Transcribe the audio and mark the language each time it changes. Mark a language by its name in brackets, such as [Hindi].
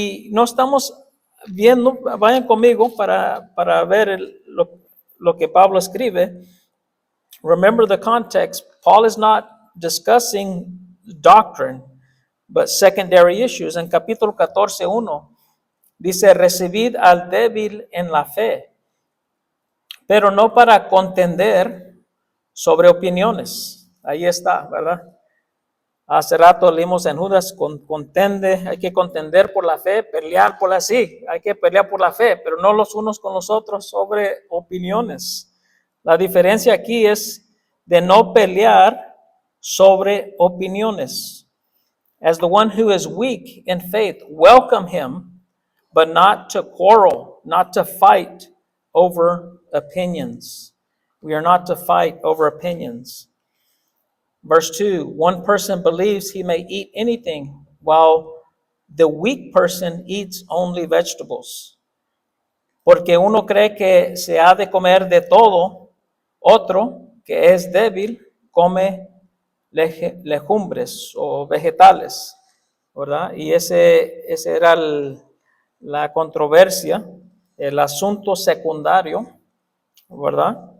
[Spanish] No estamos viendo, vayan conmigo para ver lo que Pablo escribe. [English] Remember the context. Paul is not discussing doctrine, but secondary issues. [Spanish] En capítulo 14:1 dice, recibid al débil en la fe, pero no para contender sobre opiniones. Ahí está, ¿verdad? Hace rato leímos en Judas, hay que contender por la fe, pelear por la sí, hay que pelear por la fe, pero no los unos con los otros sobre opiniones. La diferencia aquí es de no pelear sobre opiniones. [English] As the one who is weak in faith, welcome him, but not to quarrel, not to fight over opinions. We are not to fight over opinions. Verse 2, one person believes he may eat anything, while the weak person eats only vegetables. [Spanish] Porque uno cree que se ha de comer de todo, otro que es débil come legumbres o vegetales, ¿verdad? Y ese era la controversia, el asunto secundario, ¿verdad?